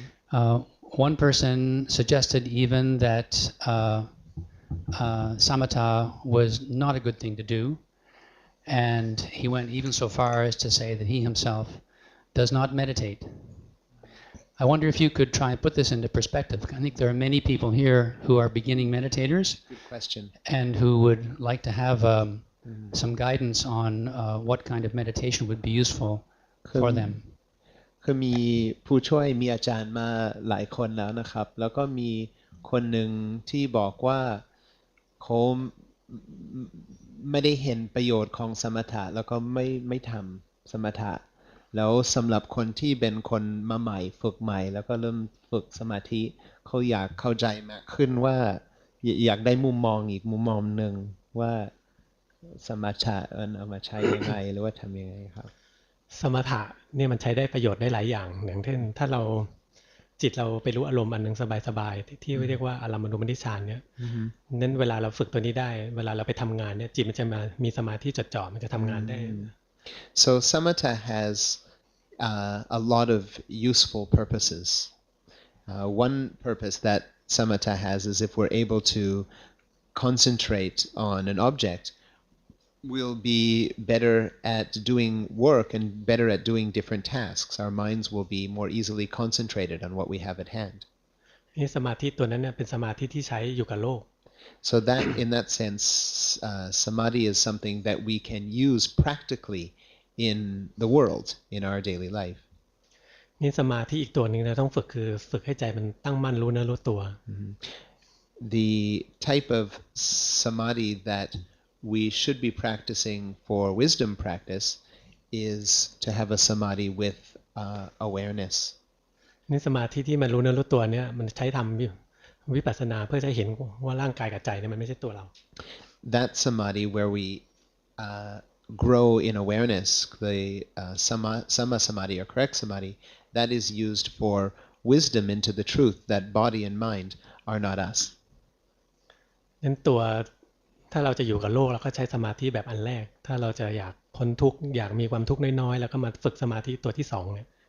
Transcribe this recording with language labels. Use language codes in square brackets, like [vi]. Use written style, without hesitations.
[en] One person suggested even that samatha was not a good thing to do, and he went even so far as to say that he himself does not meditate. I wonder if you could try and put this into perspective. I think there are many people here who are beginning meditators. Good question. And who would like to have some guidance on what kind of meditation would be useful for them. [th] คือมีผู้ช่วยมีอาจารย์มาหลายคนแล้วนะครับแล้วก็มีคนหนึ่งที่บอกว่าเขาไม่ได้เห็นประโยชน์ของสมถะแล้วก็ไม่ทำสมถะแล้วสำหรับคนที่เป็นคนมาใหม่ฝึกใหม่แล้วก็เริ่มฝึกสมาธิเขาอยากเข้าใจมากขึ้นว่าอยากได้มุมมองอีกมุมมองหนึ่งว่าสมถะเอามาใช้ยังไงหรือว่าทำยังไงครับ สมถะเนี่ยมันใช้ได้ประโยชน์ได้หลายอย่างอย่างเช่นถ้าเราจิตเราไปรู้อารมณ์อันนึงสบายๆที่เรียกว่าอารมณูปนิชฌานเนี่ยนั้นเวลาเราฝึกตัวนี้ได้เวลาเราไปทำงานเนี่ยจิตมันจะมามีสมาธิจดจ่อมันจะทำงานได้ [en] So samatha has a lot of useful purposes. One purpose that samatha has is if we're able to concentrate on an object, we'll be better at doing work and better at doing different tasks. Our minds will be more easily concentrated on what we have at hand. [th] นี่สมาธิตัวนั้นเนี่ยเป็นสมาธิที่ใช้อยู่กับโลก [en] So that, in that sense, samadhi is something that we can use practically in the world, in our daily life. [th] นี่สมาธิอีกตัวหนึ่งเราต้องฝึกคือฝึกให้ใจมันตั้งมั่นรู้เนื้อรู้ตัว [en] The type of samadhi that we should be practicing for wisdom practice is to have a samadhi with awareness. [th] นี่สมาธิที่มันรู้เนื้อรู้ตัวเนี่ยมันใช้ทำวิปัสสนาเพื่อจะเห็นว่าร่างกายกับใจเนี่ยมันไม่ใช่ตัวเรา [en] That samadhi where we grow in awareness, the sama samadhi or correct samadhi, that is used for wisdom into the truth that body and mind are not us. [th] นั้นตัวถ้าเราจะอยู่กับโลกเราก็ใช้สมาธิแบบอันแรกถ้าเราจะอยากพ้นทุกข์อยากมีความทุกข์น้อยๆแล้วก็มาฝึกสมาธิตัวที่สองเนี่ย